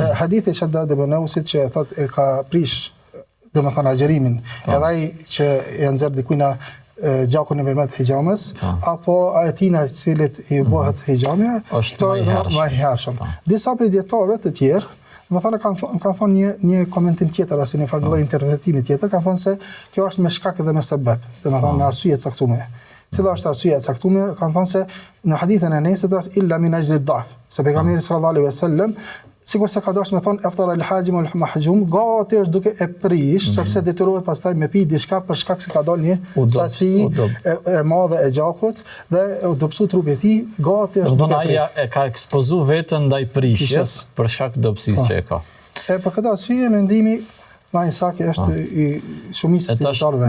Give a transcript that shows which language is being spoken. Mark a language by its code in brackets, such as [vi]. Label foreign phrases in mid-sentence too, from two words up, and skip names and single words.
[sq] Hadithi Shaddad ibn Ausit që thotë e ka prish domethënë agjerimin, edhe ai që e nxjerr dikujna gjakun e përmet hijamës, apo atina të cilit i bëhet hijamja, është më i hershëm. Disa prej dietarëve të tjerë domethënë kanë thonë një komentim tjetër ose një farë interpretimi tjetër, kanë thonë se kjo është me shkak dhe me sebeb, domethënë me arsye të caktuar. Cila është arsyeja e caktuar? Kanë thonë se në hadithin e Anesit është [ar] إلا من أجل الضعف. [sq] Se pejgamberi [ar] صلى الله عليه وسلم [sq] sikur se ka dashur me thonë [ar] أفطر الحاجم والمحجوم, [sq] gati është duke e prish, sepse detyrohet pastaj me pi diçka për shkak se ka dalë një sasi e madhe e gjakut dhe u dobësu trupi i tij, gati është duke ai e ka ekspozuar veten ndaj prishjes për shkak të dobësisë që e ka. Për këtë arsye mendimi më i saktë është i shumicës së dietarëve.